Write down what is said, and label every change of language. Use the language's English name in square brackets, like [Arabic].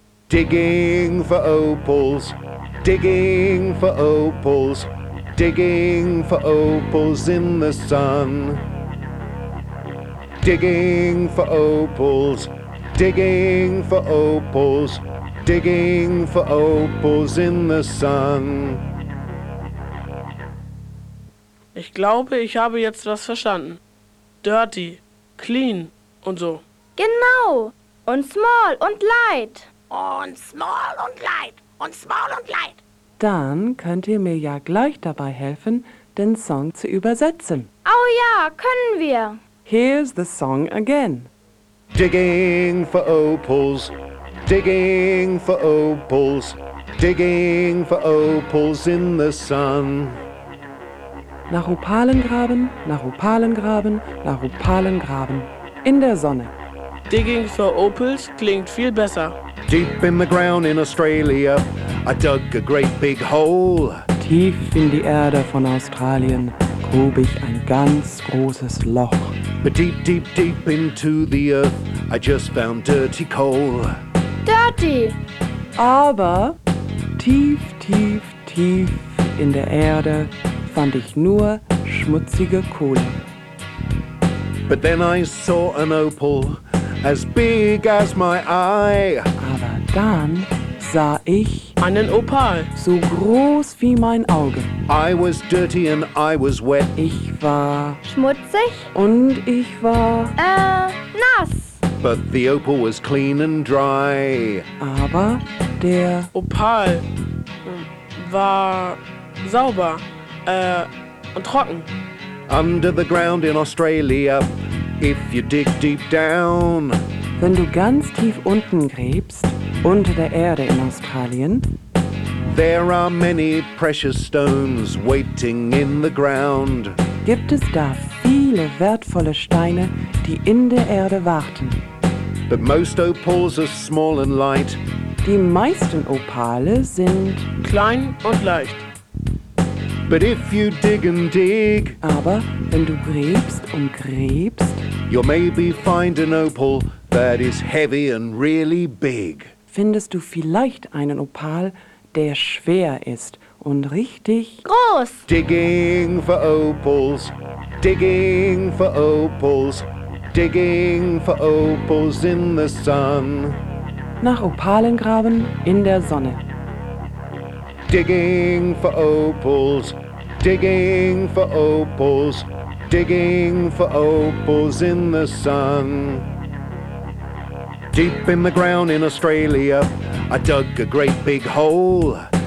[English] Digging for opals, digging for opals, digging for opals in the sun. Digging for opals, digging for opals, digging for opals in the sun. [German] Ich glaube, ich habe jetzt was verstanden. [English] Dirty, clean [German] und so. Genau. Und [English] small [German] und [English] light. [German] Und [English] small [German] und [English] light. [German] Und small und light. Dann könnt ihr mir ja gleich dabei helfen, den Song zu übersetzen. Oh ja, können wir. [English] Here's the song again. Digging for opals, digging for opals, digging for opals in the sun. [German] Nach Opalen graben, nach Opalen graben, nach Opalen graben, in der Sonne. [English] Digging for opals [German] klingt viel besser. [English] Deep in the ground in Australia, I dug a great big hole. [German] Tief in die Erde von Australien grub ich ein ganz großes Loch. [English] But deep, deep, deep into the earth, I just found dirty coal. Dirty! [German] Aber tief, tief, tief in der Erde fand ich nur schmutzige Kohle. [English] But then I saw an opal as big as my eye. [German] Aber dann sah ich einen Opal so groß wie mein Auge. [English] I was dirty and I was wet. [German] Ich war schmutzig und ich war nass. [English] But the opal was clean and dry. [German] Aber der Opal war sauber und trocken. [English] Under the ground in Australia, if you dig deep down. [German] Wenn du ganz tief unten gräbst, unter der Erde in Australien. [English] There are many precious stones waiting in the ground. [German] Gibt es da viele wertvolle Steine, die in der Erde warten. [English] But most opals are small and light. [German] Die meisten Opale sind klein und leicht. [English] But if you dig and dig, [German] aber wenn du gräbst und gräbst, [English] you'll maybe find an opal that is heavy and really big. [German] Findest du vielleicht einen Opal, der schwer ist und richtig groß? [English] Digging for opals, digging for opals, digging for opals in the sun. [German] Nach Opalen graben in der Sonne. [English] Digging for opals, digging for opals, digging for opals in the sun. Deep in the ground in Australia, I dug a great big hole.